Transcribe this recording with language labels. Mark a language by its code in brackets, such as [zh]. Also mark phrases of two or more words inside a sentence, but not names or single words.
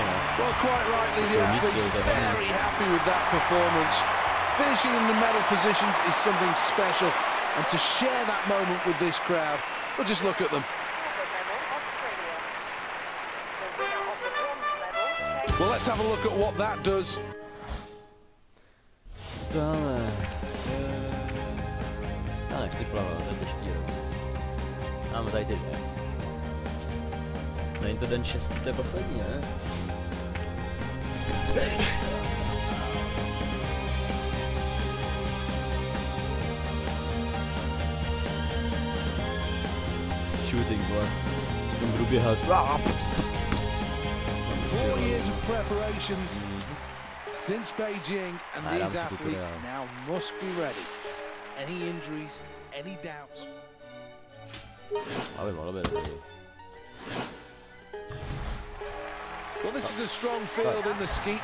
[en] Well, quite rightly, the athletes very happy with that performance. Finishing in the medal positions is something special. And to share that moment with this crowd, well, just look at them. Well, let's have a look at what that does. [cs] Já nechci plavat, to je těžký. Máme tady ty 2. Není to den 6, to je poslední, ne? Shooting, vole. Potom budu běhat. [en] 4 years of preparations since Beijing, and these athletes now must be ready. Any injuries, any doubts? Well, this is a strong field in the skeet.